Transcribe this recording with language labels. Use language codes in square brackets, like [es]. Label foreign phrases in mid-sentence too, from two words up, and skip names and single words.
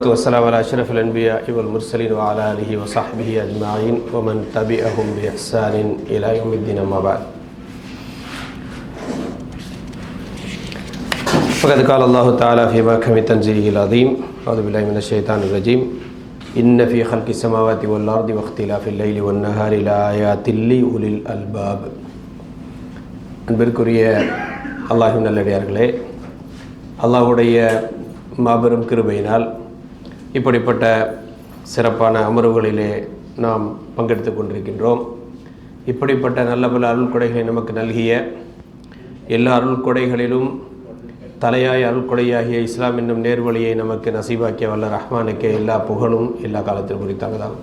[ar] والسلام على أشرف الأنبياء والمرسلين وعلى آله وصحبه أجمعين ومن تبعهم بإحسان إلى يوم الدين أما بعد فقد قال الله تعالى في محكم تنزيله العظيم أعوذ بالله من الشيطان الرجيم إن في خلق السماوات والأرض واختلاف الليل والنهار لآيات لأولي الألباب. [ta] அன்பிற்குரிய அல்லாஹ்வின் நல்லடியார்களே, அல்லாஹ்வுடைய மாபெரும் கிருபையினால் இப்படிப்பட்ட சிறப்பான அமர்வுகளிலே நாம் பங்கெடுத்து கொண்டிருக்கின்றோம். இப்படிப்பட்ட நல்ல பல அருள்கொடைகளை நமக்கு நல்கிய எல்லா அருள்கொடைகளிலும் தலையாய அருள்கொடையாகிய இஸ்லாம் என்னும் நேர்வழியை நமக்கு நசீபாக்கிய வல்ல ரஹ்மானுக்கே எல்லா புகழும் எல்லா காலத்திலும் குறித்தாங்கதாகும்.